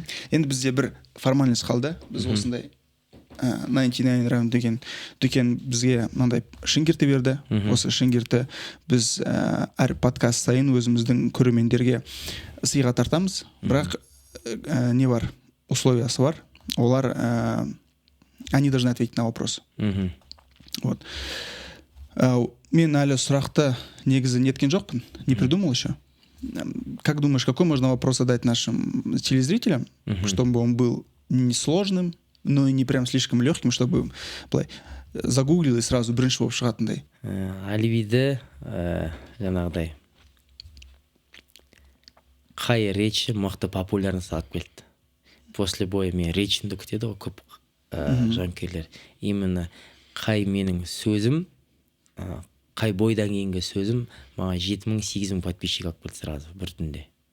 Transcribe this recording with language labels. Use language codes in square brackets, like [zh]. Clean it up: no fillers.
[kk] Енді бізде бір формальность қалды. Біз осындай 99 раунд деген дүкен бізге мынандай шынгирті берді. Осы шынгирті біз әр подкаст сайын өзіміздің көрермендерге сыйға тартамыз. Бірақ не бар? Условиясы бар. [ru] Олар они должны ответить на вопрос. Вот. [kk] Мен әлі сұрақты негізі неткен жоқпын. [ru] Не придумал еще. Как думаешь, какой можно вопрос задать нашим телезрителям, чтобы он был не сложным, но и не прям слишком легким, чтобы загуглил и сразу [kk] бірінші болып шығатындай? Алибиді жаңағыдай қай речі мықты популярность алып келді. [ru] После боя [kk] мен речімді күтеді ғой көп жанкүйерлер. [ru] Именно [kk] қай менің сөзім, қай бойдан кейінгі сөзім маған 7,000-8,000 подписчик алып келді [ru] сразу [kk] бір түнде.